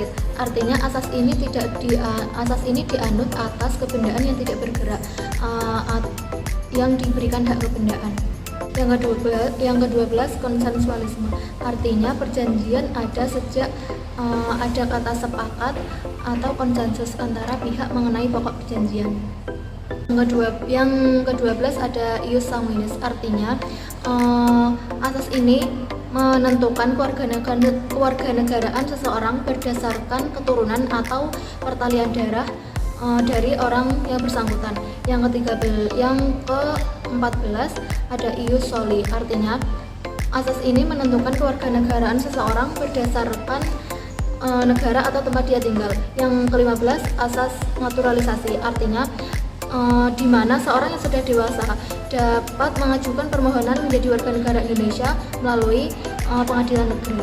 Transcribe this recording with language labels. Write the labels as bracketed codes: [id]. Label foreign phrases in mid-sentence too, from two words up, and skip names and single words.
[id] Artinya, asas ini dianut atas kebendaan yang tidak bergerak, yang diberikan hak kebendaan. Yang ke-12, konsensualisme. Artinya, perjanjian ada sejak ada kata sepakat atau konsensus antara pihak mengenai pokok perjanjian. Yang ke-12 ada [la] ius sanguinis. [id] Artinya, asas ini menentukan kewarganegaraan seseorang berdasarkan keturunan atau pertalian darah dari orang yang bersangkutan. Yang ke-14 ada [la] ius soli. [id] Artinya, asas ini menentukan kewarganegaraan seseorang berdasarkan negara atau tempat dia tinggal. Yang ke-15 asas naturalisasi. Artinya, di mana seorang yang sudah dewasa dapat mengajukan permohonan menjadi warga negara Indonesia melalui pengadilan negeri.